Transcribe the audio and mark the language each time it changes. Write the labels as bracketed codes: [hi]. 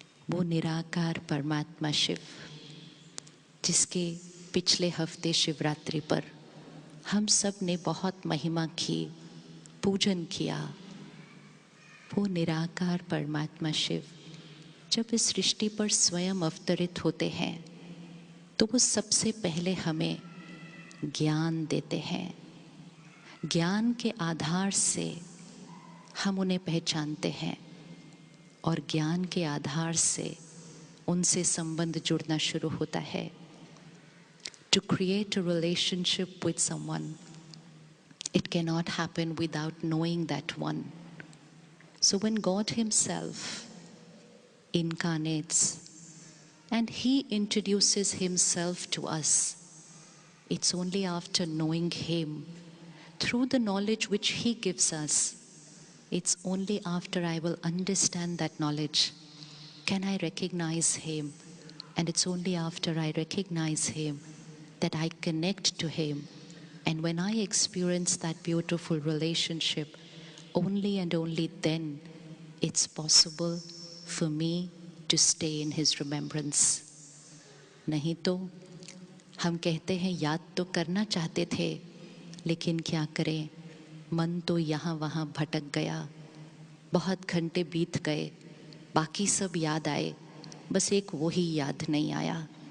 [hi] वो निराकार परमात्मा शिव, जिसके पिछले हफ्ते शिवरात्रि पर हम सब ने बहुत महिमा की, पूजन किया, वो निराकार परमात्मा शिव जब इस सृष्टि पर स्वयं अवतरित होते हैं तो वो सबसे पहले हमें ज्ञान देते हैं। ज्ञान के आधार से हम उन्हें पहचानते हैं और ज्ञान के आधार से उनसे संबंध जुड़ना शुरू होता है। [en] To create a relationship with someone, it cannot happen without knowing that one. So when God Himself incarnates and He introduces Himself to us, it's only after knowing Him through the knowledge which He gives us, it's only after I will understand that knowledge can I recognize Him, and it's only after I recognize Him that I connect to Him. And when I experience that beautiful relationship, only and only then it's possible for me to stay in His remembrance. [hi] नहीं तो हम कहते हैं याद तो करना चाहते थे, लेकिन क्या करें, मन तो यहाँ वहाँ भटक गया, बहुत घंटे बीत गए, बाकी सब याद आए, बस एक वो ही याद नहीं आया।